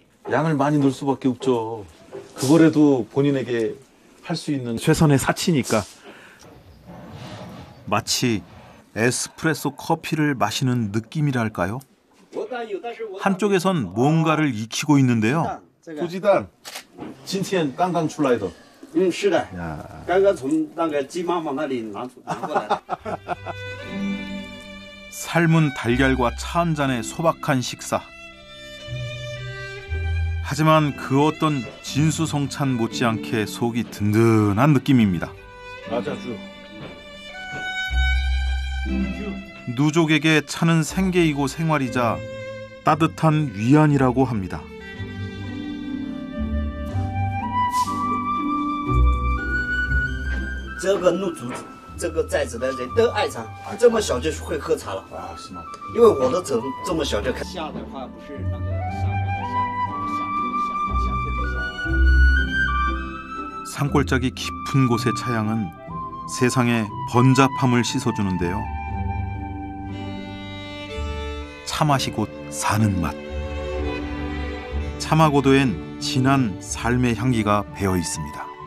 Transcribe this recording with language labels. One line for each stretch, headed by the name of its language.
Korean: 양을 많이 넣을 수밖에 없죠. 그거라도 본인에게 할 수 있는 최선의 사치니까. 마치 에스프레소 커피를 마시는 느낌이랄까요? 한쪽에선 뭔가를 익히고 있는데요.
Chinese: 土鸡蛋今天刚刚出来的。是的，刚刚从那个鸡妈妈那里拿过来的。
Korean: 삶은 달걀과 차 한 잔의 소박한 식사. 하지만 그 어떤 진수성찬 못지않게 속이 든든한 느낌입니다. 라자주. 누족에게 차는 생계이고 생활이자 따뜻한 위안이라고 합니다.
Chinese: 这个怒族这个寨子的人都爱茶，这么小就会喝茶了。啊，是吗？因为我都从这么小就开始。夏的话不是那个沙漠的夏，夏天的夏。
Korean: 산골짜기 깊은 곳의 차양은 세상의 번잡함을 씻어주는데요. 차맛이 곧 사는 맛. 차마고도엔 진한 삶의 향기가 배어 있습니다.